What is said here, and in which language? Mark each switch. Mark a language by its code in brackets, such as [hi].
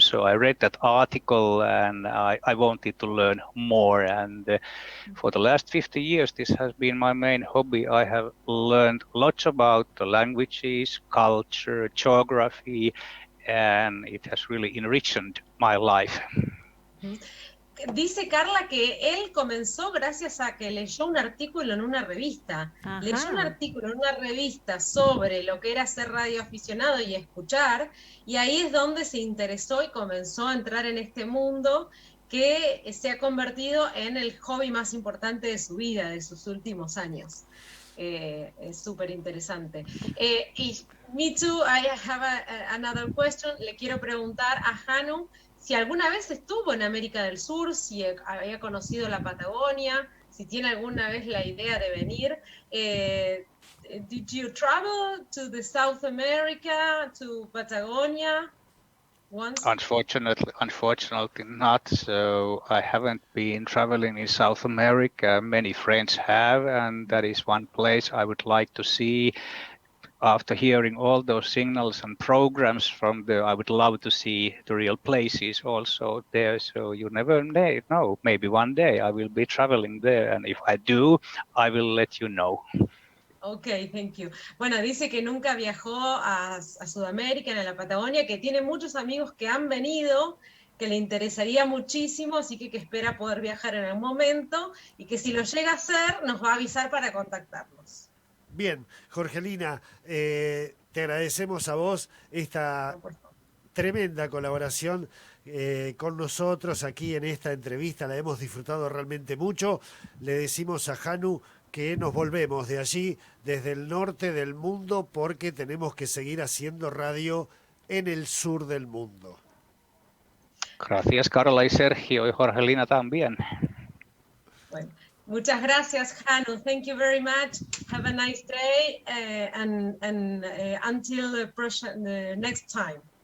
[en] So I read that article and I wanted to learn more. And for the last 50 years, this has been my main hobby. I have learned lots about the languages, culture, geography, and it has really enriched my life. [es] Dice Carla que él comenzó gracias a que leyó un artículo en una revista. Ajá. Leyó un artículo en una revista sobre lo que era ser radioaficionado y escuchar, y ahí es donde se interesó y comenzó a entrar en este mundo que se ha convertido en el hobby más importante de su vida, de sus últimos años. Es súper interesante. [en] Y me too, I have another question. [es] Le quiero preguntar a Hanu si alguna vez estuvo en América del Sur, si había conocido la Patagonia, si tiene alguna vez la idea de venir. [en] Did you travel to the South America, to Patagonia once? Unfortunately not. So I haven't been traveling in South America. Many friends have, and that is one place I would like to see. After hearing all those signals and programs from there, I would love to see the real places also there. So you never know. Maybe one day I will be traveling there, and if I do, I will let you know. Ok, thank you. [es] Bueno, dice que nunca viajó a Sudamérica, en la Patagonia, que tiene muchos amigos que han venido, que le interesaría muchísimo, así que espera poder viajar en algún momento, y que si lo llega a hacer, nos va a avisar para contactarnos. Bien, Jorgelina, te agradecemos a vos esta tremenda colaboración con nosotros aquí en esta entrevista. La hemos disfrutado realmente mucho. Le decimos a Hanu que nos volvemos de allí, desde el norte del mundo, porque tenemos que seguir haciendo radio en el sur del mundo. Gracias, Carla y Sergio, y Jorgelina también. Bueno. Muchas gracias, [en] Hanu. Thank you very much. Have a nice day and until the next time.